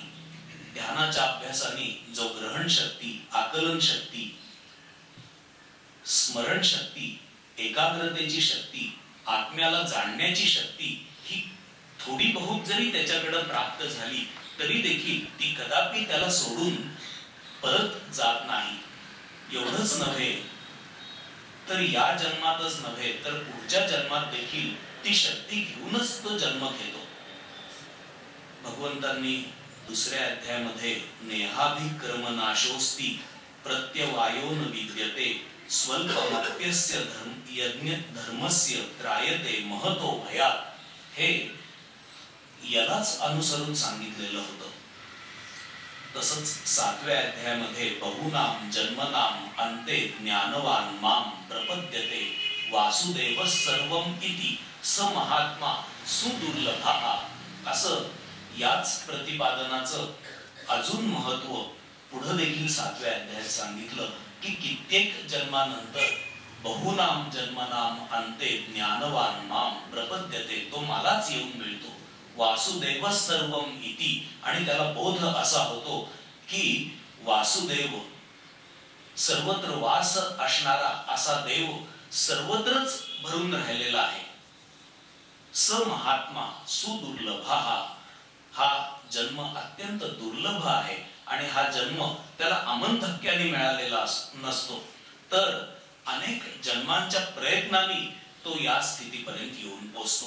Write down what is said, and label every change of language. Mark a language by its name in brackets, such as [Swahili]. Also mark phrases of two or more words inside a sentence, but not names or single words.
[Marathi] ध्यानाच्या अभ्यासाने जो ग्रहण शक्ती, आकलन शक्ती, स्मरण शक्ती, एकाग्रतेची शक्ती, आत्म्याला जाणण्याची शक्ती ही थोडी बहुत जरी त्याच्याकडे प्राप्त झाली तरी देखील ती कदापि त्याला सोडून परत जात नाही. एवढंच नव्हे तर या जन्मातच नव्हे तर पुढच्या जन्मात देखील ती शक्ती घेऊनच तो जन्म घेतो. भगवंतांनी दुसऱ्या अध्यायामध्ये [Sanskrit] नेहाभिक्रम नाशोस्ती प्रत्यवायोन विद्यते स्वल्पमप्यस्य यज्ञ धर्मस्य त्रायते महतो भयात, [Marathi] हे यालाच अनुसरून सांगितलेलं होतं. तसंच 7व्या अध्यायामध्ये [Sanskrit] बहुनाम जन्मनाम अंते ज्ञानवान माम प्रपद्यते वासुदेव सर्वम इति स महात्मा सुदुर्लभः, [Marathi] असं याच प्रतिपादनाचं अजून महत्व पुढे देखील 7व्या अध्यायात सांगितलं की कित्येक जन्मानंतर [Sanskrit] बहुनाम जन्मनाम अंते ज्ञानवान माम प्रपद्यते, [Marathi] तो मलाच येऊन मिळतो. [Sanskrit] वासुदेव सर्वम इति, [Marathi] आणि त्याला बोध असा होतो की वासुदेव सर्वत्र वास असणारा असा देव सर्वत्रच भरून राहिलेला आहे. [Sanskrit] स महात्मा सुदुर्लभः, [Marathi] हा जन्म अत्यंत दुर्लभ आहे आणि हा जन्म त्याला अमंतक्याने मिळालेला नसतो, तर अनेक जन्मांच्या प्रयत्नांनी तो या स्थितीपर्यंत येऊन पोहोचतो.